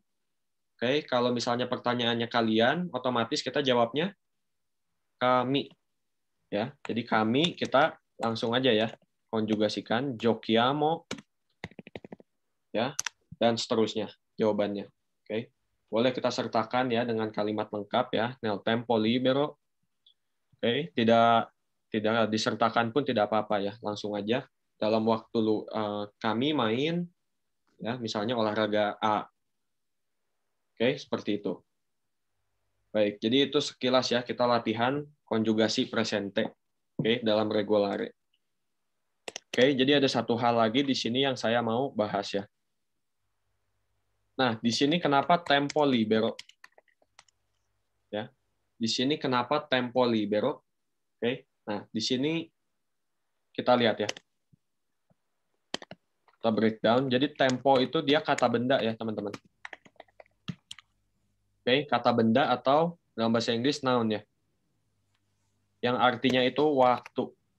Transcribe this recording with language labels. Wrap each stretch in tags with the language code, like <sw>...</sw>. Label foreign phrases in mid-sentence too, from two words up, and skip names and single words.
<id>Oke, kalau misalnya pertanyaannya kalian, otomatis kita jawabnya kami. Ya, jadi kami kita langsung aja ya konjugasikan giochiamo ya dan seterusnya jawabannya. Oke. Boleh kita sertakan ya dengan kalimat lengkap ya,</id> <it>nel tempo libero.</it> <id>Oke, tidak disertakan pun tidak apa-apa ya, langsung aja dalam waktu kami main ya, misalnya olahraga A. Oke, seperti itu. Baik, jadi itu sekilas ya kita latihan konjugasi presente, oke, dalam regolare. Oke, jadi ada satu hal lagi di sini yang saya mau bahas ya. Nah, di sini kenapa</id> <it>tempo libero?</it> <id>Ya, di sini kenapa</id> <it>tempo libero?</it> <id>Oke, nah di sini kita lihat ya. Kita breakdown. Jadi tempo itu dia kata benda ya teman-teman. Oke, kata benda atau dalam bahasa Inggris noun ya. Yang artinya itu waktu.</id>